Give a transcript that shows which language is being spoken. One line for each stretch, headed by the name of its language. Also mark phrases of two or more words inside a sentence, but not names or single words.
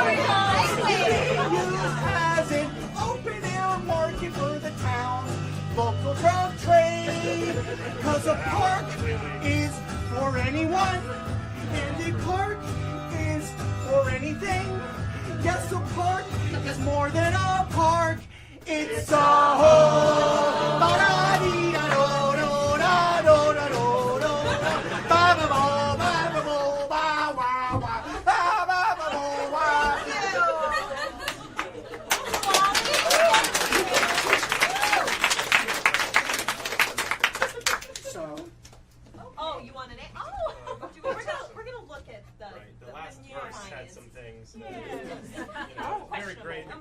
English: Being used as an open-air market for the town's local drug trade. 'Cause a park is for anyone, and a park is for anything. Yes, a park is more than a park, it's a home. Ba-da-dee-da-do-do-da-do-da-do-do. Ba-ba-bo-ba-ba-bo-ba-wa-wa-ba-ba-bo-wa. So, Oh, you want an A? Oh, we're gonna look at the Right, the last menu verse had clients. some things. Yeah. Very great. The